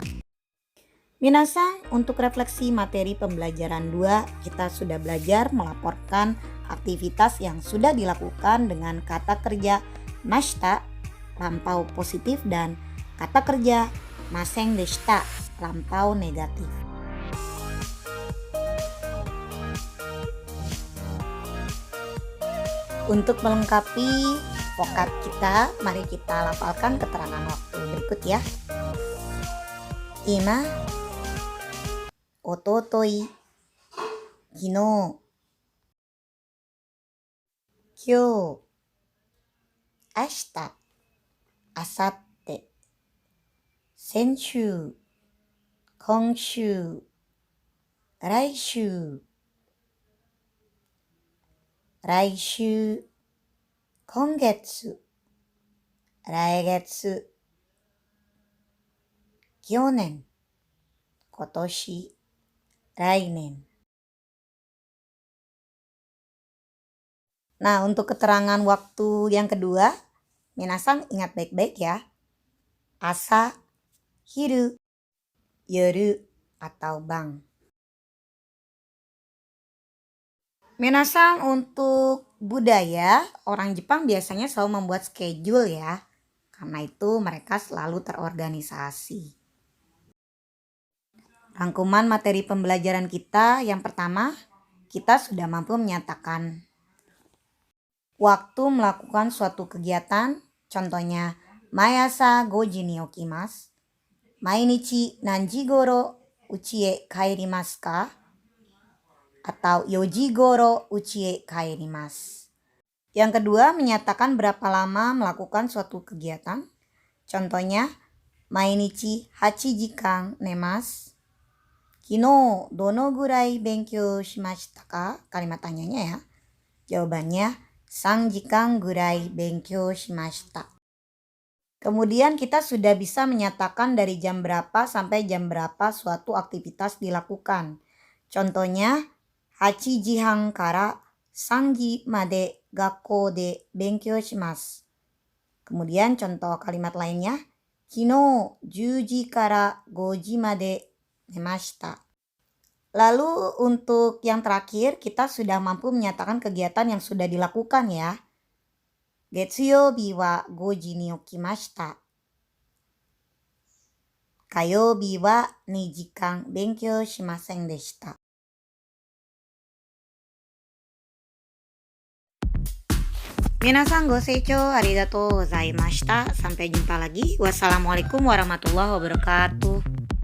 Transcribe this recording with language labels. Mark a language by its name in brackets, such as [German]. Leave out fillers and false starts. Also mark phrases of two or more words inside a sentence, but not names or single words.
[Indonesian] Minasang, untuk refleksi materi pembelajaran 2, kita sudah belajar melaporkan aktivitas yang sudah dilakukan dengan kata kerja mashita, lampau positif, dan kata kerja [Japanese] ませんでした, [Indonesian] lampau negatif. Untuk melengkapi vocab kita, mari kita lafalkan keterangan waktu berikut ya. [Japanese] 今、一昨日, 昨日、今日、明日、明後日、先週、今週、来週, 来週、今月、来月、去年、今年、来年. [Indonesian] Nah, untuk keterangan waktu yang kedua, minasang ingat baik-baik ya. [Japanese] 朝、昼、夜, atau bang. [Indonesian] Minasang, untuk budaya, orang Jepang biasanya selalu membuat schedule ya. Karena itu mereka selalu terorganisasi. Rangkuman materi pembelajaran kita yang pertama, kita sudah mampu menyatakan waktu melakukan suatu kegiatan, contohnya [Japanese] Mayasa 5 時に起きます。毎日何時頃家へ帰りますか? Atau 4時頃家へ帰ります. [Indonesian] Yang kedua, menyatakan berapa lama melakukan suatu kegiatan. Contohnya, [Japanese] 毎日8時間寝ます。昨日どのぐらい勉強しましたか? [Indonesian] Kalimat tanyanya ya. [Japanese] Jawabannya, 3 時間ぐらい勉強しました. [Indonesian] Kemudian kita sudah bisa menyatakan dari jam berapa sampai jam berapa suatu aktivitas dilakukan. [Japanese] Contohnya, 8 時半から3時まで学校で勉強します. [Indonesian] Kemudian contoh kalimat lainnya, [Japanese] 昨日10時から5時まで寝ました. [Indonesian] Lalu untuk yang terakhir kita sudah mampu menyatakan kegiatan yang sudah dilakukan ya. [Japanese] 月曜日は5時に起きました. 火曜日は2時間勉強しませんでした. 皆さん、ご清聴ありがとうございました. [Indonesian] Sampai jumpa lagi. [Arabic] والسلام عليكم ورحمة الله وبركاته.